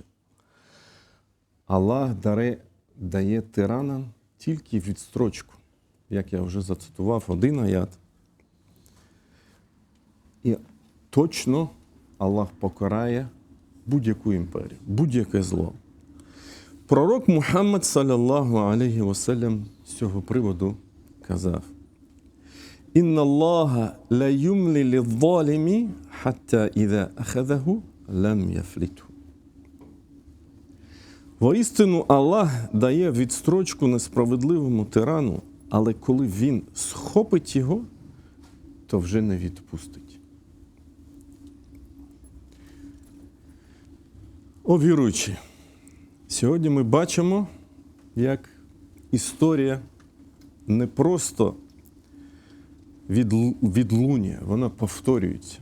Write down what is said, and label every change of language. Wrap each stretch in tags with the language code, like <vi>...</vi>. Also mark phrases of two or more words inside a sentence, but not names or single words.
<uk>Аллах дає тиранам тільки відстрочку, як я вже зацитував один аят. І точно Аллах покарає будь-яку імперію, будь-яке зло. Пророк Мухаммад,</uk> <ar>صلى الله عليه وسلم,</ar> <uk>з цього приводу казав:</uk> <ar>«إن الله لا يملي للظالم حتى إذا أخذه لم يفلته».</ar> <uk>Воістину Аллах дає відстрочку несправедливому тирану, але коли він схопить його, то вже не відпустить. О віруючі! Сьогодні ми бачимо, як історія не просто відлунює, вона повторюється.</uk>